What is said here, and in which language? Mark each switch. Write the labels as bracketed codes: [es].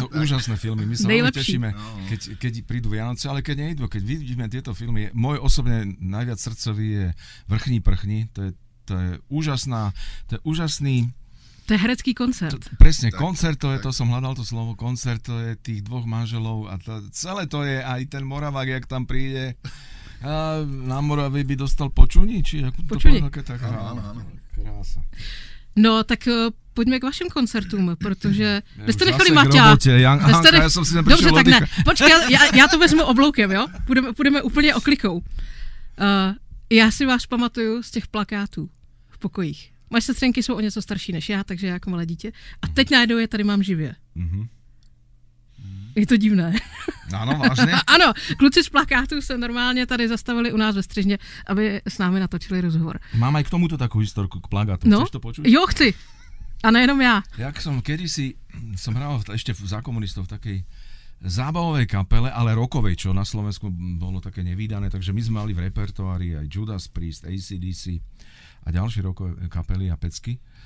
[sk] To sú úžasné filmy, my sa veľmi tešíme, keď prídu Vianoce, ale keď nejdú, keď vidíme tieto filmy, môj osobne najviac srdcový je Vrchní prchni, to je úžasný... To je herecký koncert. Presne, koncert, to som hľadal to slovo, koncert, to je tých dvoch manželov a celé to je aj ten Moravák, jak tam príde a na Moravě by dostal počuní, či ako to počuní. Tak áno. Krása. [cs] No, tak pojďme k vašim koncertům, protože vy jste nechali Maťa. Já jsem si tam Dobře, tak ne. Počkej, já to vezmu obloukem, jo? Půjdeme úplně oklikou. Já si vás pamatuju z těch plakátů v pokojích. Moje sestřenky jsou o něco starší než já, takže jako malé dítě. A teď najednou je tady mám živě. Je to divné. Ano, vážně? Ano, kluci z plakátů se normálně tady zastavili u nás ve střižně, aby s námi natočili rozhovor. [sk] Mám aj k tomuto takú historku k plagátu. No, chceš to počuť? [cs] Jo, chci. A nejenom já. [sk] Jak som kedysi, som hral ešte za komunistov v takej zábavovej kapele, ale rockovej, čo na Slovensku bolo také nevídané, takže my sme mali v repertoári aj Judas Priest, AC/DC a ďalšie rockové kapely a pecky.